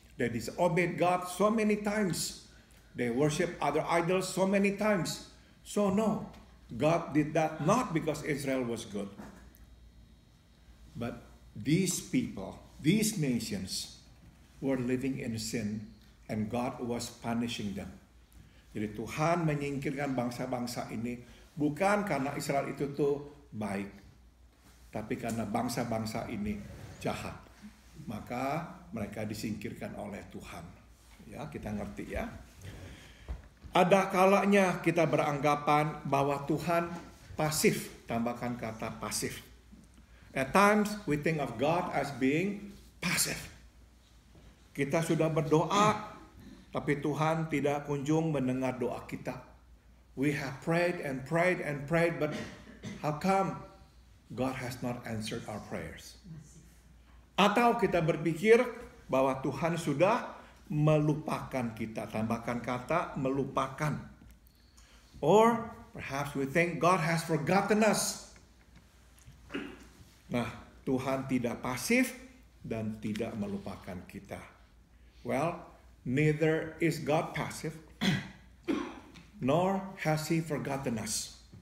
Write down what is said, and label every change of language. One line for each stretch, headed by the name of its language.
English: They disobeyed God so many times. They worshiped other idols so many times. So no, God did that not because Israel was good. But these people, these nations were living in sin and God was punishing them.
Indonesian: Jadi Tuhan menyingkirkan bangsa-bangsa ini bukan karena Israel itu tuh baik, tapi karena bangsa-bangsa ini jahat. Maka mereka disingkirkan oleh Tuhan. Ya, kita ngerti ya. Ada kalanya kita beranggapan bahwa Tuhan pasif, tambahkan kata pasif.
English: At times we think of God as being passive.
Indonesian: Kita sudah berdoa, tapi Tuhan tidak kunjung mendengar doa kita.
English: We have prayed and prayed and prayed, but how come God has not answered our prayers?
Indonesian: Atau kita berpikir bahwa Tuhan sudah melupakan kita, tambahkan kata melupakan.
English: Or perhaps we think God has forgotten us.
Indonesian: Nah, Tuhan tidak pasif dan tidak melupakan kita.
English: Well, neither is God passive, nor has He forgotten us.